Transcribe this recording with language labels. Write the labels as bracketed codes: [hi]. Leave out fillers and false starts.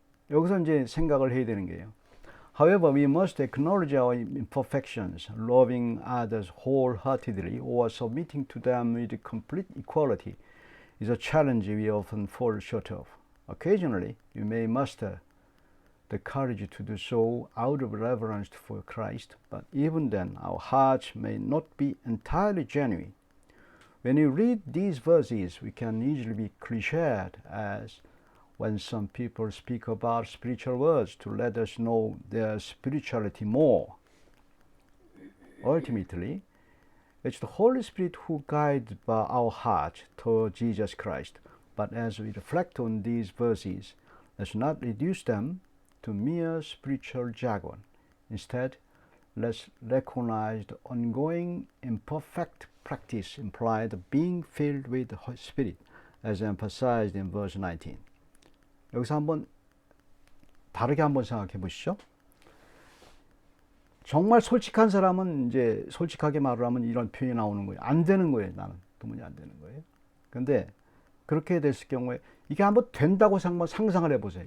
[ko] 여기서 이제 생각을 해야 되는 게요. [en] However, we must acknowledge our imperfections. Loving others wholeheartedly or submitting to them with complete equality is a challenge we often fall short of. Occasionally, we may muster the courage to do so out of reverence for Christ, but even then, our hearts may not be entirely genuine. When you read these verses, we can easily be cliched as when some people speak about spiritual words to let us know their spirituality more. Ultimately, it's the Holy Spirit who guides our hearts toward Jesus Christ. But as we reflect on these verses, let's not reduce them to mere spiritual jargon. Instead, let's recognize the ongoing imperfect practice implied of being filled with the Holy Spirit, as emphasized in verse 19. [ko] 여기서 다르게 한번 생각해 보시죠. 정말 솔직한 사람은 이제 솔직하게 말을 하면 이런 표현이 나오는 거예요. 안 되는 거예요. 나는 도무지 안 되는 거예요. 근데 그렇게 됐을 경우에 이게 한번 된다고 상상을 해보세요.